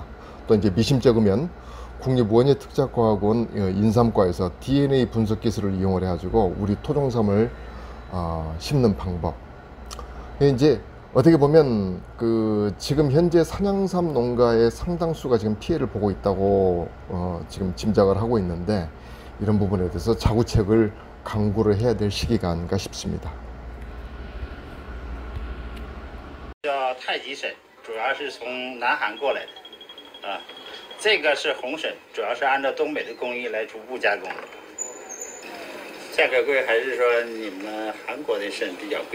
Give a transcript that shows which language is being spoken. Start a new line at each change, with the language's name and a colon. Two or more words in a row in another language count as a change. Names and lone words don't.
Korean: 또 이제 미심쩍으면 국립원예특작과학원 인삼과에서 DNA 분석 기술을 이용을 해가지고 우리 토종삼을 심는 방법. 이제 어떻게 보면 지금 현재 산양삼 농가의 상당수가 지금 피해를 보고 있다고 지금 짐작을 하고 있는데 이런 부분에 대해서 자구책을 강구를 해야 될 시기가 아닌가 싶습니다.
Chinese: 叫太极参，主要是从南韩过来的啊。这个是红参，主要是按照东北的工艺来逐步加工的。价格贵还是说你们韩国的参比较贵？